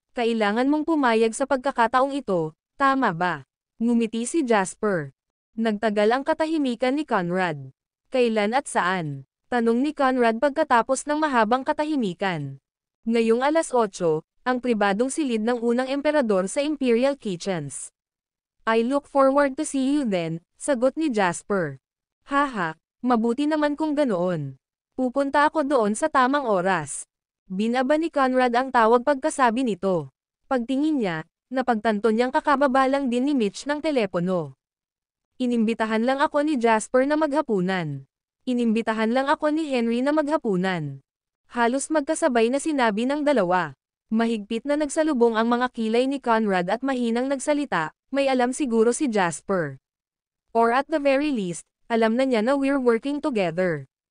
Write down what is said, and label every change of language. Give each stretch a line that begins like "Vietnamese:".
Filipino: Kailangan mong pumayag sa pagkakataong ito, tama ba? Ngumiti si Jasper. Nagtagal ang katahimikan ni Conrad. Kailan at saan? Tanong ni Conrad pagkatapos ng mahabang katahimikan. Ngayong alas 8, ang pribadong silid ng unang emperador sa Imperial Kitchens.
English: I look forward to see you then,
Filipino: sagot ni Jasper. Haha, mabuti naman kung ganoon. Pupunta ako doon sa tamang oras. Binaba ni Conrad ang tawag pagkasabi nito. Pagtingin niya, napagtanto niyang kakababa lang din ni Mitch ng telepono. Inimbitahan lang ako ni Jasper na maghapunan. Inimbitahan lang ako ni Henry na maghapunan. Halos magkasabay na sinabi ng dalawa. Mahigpit na nagsalubong ang mga kilay ni Conrad at mahinang nagsalita, may alam siguro si Jasper.
English: Or at the very least,
Filipino: alam na niya na
English: we're working together.